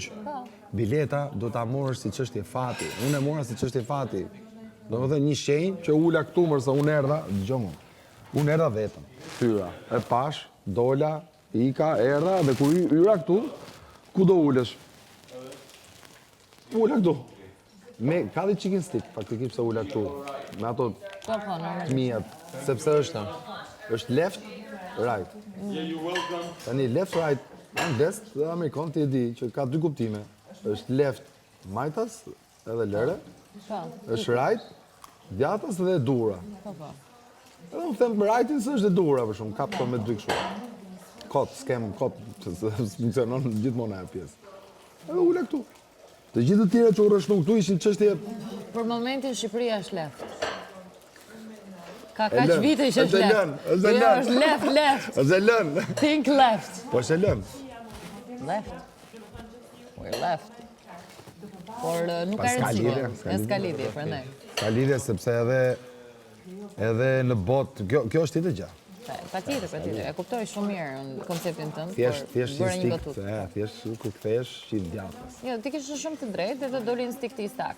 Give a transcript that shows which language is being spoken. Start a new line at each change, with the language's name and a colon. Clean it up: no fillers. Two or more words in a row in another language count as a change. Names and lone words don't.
Albanian: Bileta do ta morësh si çështje fati. Unë e mora si çështje fati. Domethënë një shenjë që ula këtu mërsa unë erdha, dëgjoj mua. Unë erdha vetëm. Hyra, e pash, dola, ika, erdha dhe kur hyra këtu, ku do ulesh? Ula këtu. Ka dhe chicken stick, faktikisht se ula këtu. Me ato fëmijat, sepse është
English: left, right.
Albanian: Tani
English: left, right,
Albanian: angles dhe amerikan ti e di që ka dy kuptime. Është left, majtas edhe lëre. Është right, djatas dhe dura. Edhe unë them right-in se është dhe dura për shumë, kap me dy kështu. Kot, s'kem kot, funksionon gjithmonë ajo pjesë. Edhe ula këtu. Të gjithë të tjera që u rrështu këtu ishin çështje. Për momentin Shqipëria është left. Ka kaq vite që është left. Është Jo, është left. Është lën.
English: Think left.
Albanian: Po është lën.
English: Left. We're left.
Albanian: Por nuk ka S'ka rëndësi. lidhje, S'ka lidhje, prandaj. Ka lidhje sepse edhe në botë, kjo është tjetër gjë. Patjetër. E kuptoj shumë mirë konceptin tënd. Thjesht bëra një instinkt, batutë. thjesht kur kthehesh shit djathtas. Jo, ti kishe shumë të drejtë dhe të doli instinkti i sakt.